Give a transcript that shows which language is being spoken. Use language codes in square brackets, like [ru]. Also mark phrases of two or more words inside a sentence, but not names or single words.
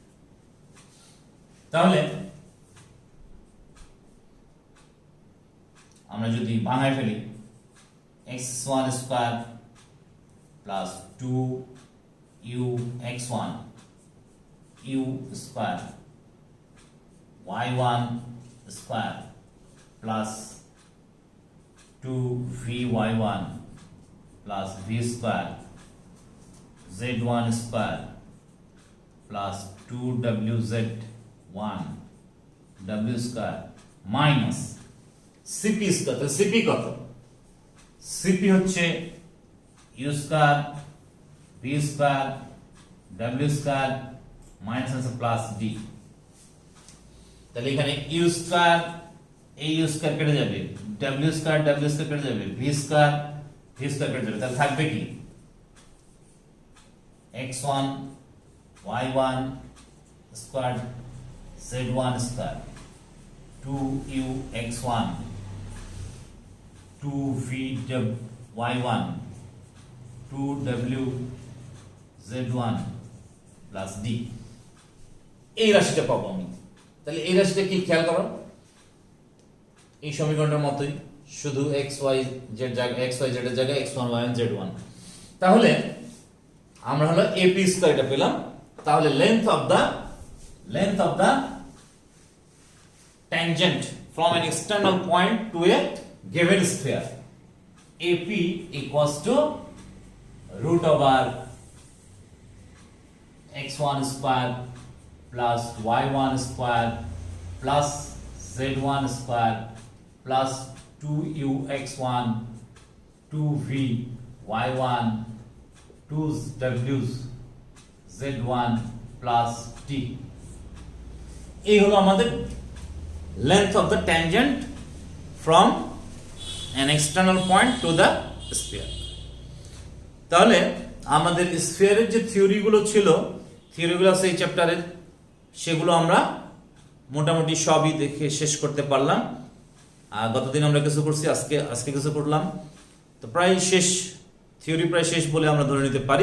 [bn] তাহলে আমরা যদি ভাঙায় ফেলি [en] x1 square plus 2u x1 u square y1 square plus 2vy1 plus v square z1 square plus 2wz1 w square minus cp square. [bn] তো cp কত? cp হচ্ছে [en] u square v square w square minus [bn] আছে [en] plus d. [bn] তাহলে এখানে [en] u square [bn] এই [en] u square [bn] কেটে যাবে, [en] w square [bn] কেটে যাবে, [en] v square [bn] কেটে যাবে। তাহলে থাকবে কি [en] x1 y1 square z1 square 2u x1 2vy1 2w z1 plus d. [bn] এই রাশিটা পাবো আমি। তাহলে এই রাশিটা কি খেয়াল করো, এই সমীকরণের মতোই, শুধু x y z এর জায়গায় x1 y1 z1। তাহলে আমরা হলো [en] AP square [bn] এটা পেলাম। [en] তাহলে length of the tangent from an external point to a given sphere AP equals to root over x1 square plus y1 square plus z1 square plus 2ux1 2vy1 2wz1 plus t। [bn] এই হলো আমাদের [en] length of the tangent from an external point to the sphere। [bn] তাহলে আমাদের স্ফিয়ারের যে থিওরিগুলো ছিল, থিওরিগুলো আছে এই চ্যাপ্টারের, সেগুলো আমরা মোটামুটি সবই দেখে শেষ করতে পারলাম। গতদিন আমরা কিছু করছি, আজকে কিছু করলাম, তো প্রায় শেষ, থিওরি প্রায় শেষ বলে আমরা ধরে নিতে পারি।